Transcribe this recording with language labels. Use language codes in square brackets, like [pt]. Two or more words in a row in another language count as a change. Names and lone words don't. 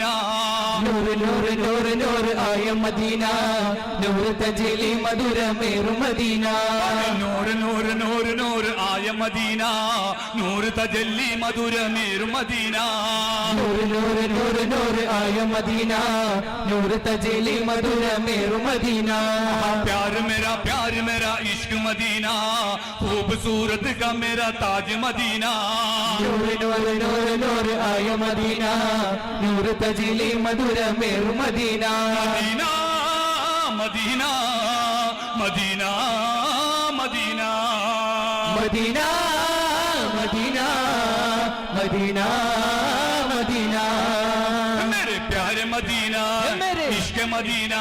[ml] നൂറ് നൂറ് നൂറ് നൂറ് ആയ മദീന നൂറ് തജലി മധുരമേറും മദീന നൂറ് നൂറ് നൂറ് നൂറ് ആയ മദീന നൂറ് തജല്ലി മധുരമേറും മദീന നൂറ് നൂറ് നൂറ് നൂറ് ആയ മദീന നൂറ് തജലി മധുരമേറും മദീന [hi] प्यार मेरा इश्क मदीना खूबसूरत का मेरा ताज मदीना [ml] നൂറ് നൂറ് നൂറ് നൂറ് ആയ മദീന നൂറ് തജലി മധുരമേറും മദീന [hi] मदीना मदीना मदीना मदीना मदीना मदीना मदीना मदीना मेरे प्यारे मदीना मेरे इश्क मदीना